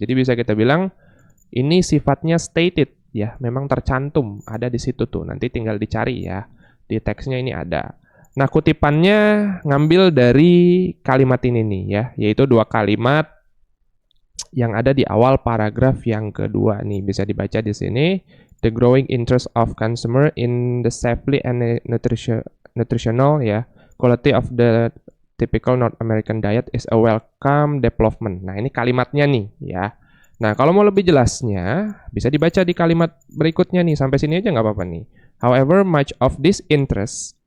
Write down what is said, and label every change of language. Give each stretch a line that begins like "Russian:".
Indonesian: Jadi bisa kita bilang ini sifatnya stated ya, memang tercantum ada di situ tuh. Nanti tinggal dicari ya. Di teksnya ini ada. Nah, kutipannya ngambil dari kalimat ini nih ya, yaitu 2 kalimat yang ada di awal paragraf yang kedua nih. Bisa dibaca di sini.
English: The growing interest of consumer in the safely and nutritional ya quality of the typical North American diet is a welcome development.
Indonesian: Nah, ini kalimatnya nih ya. Nah, kalau mau lebih jelasnya bisa dibaca di kalimat berikutnya nih. Sampai sini aja nggak apa-apa nih.
English: However, much of this interest.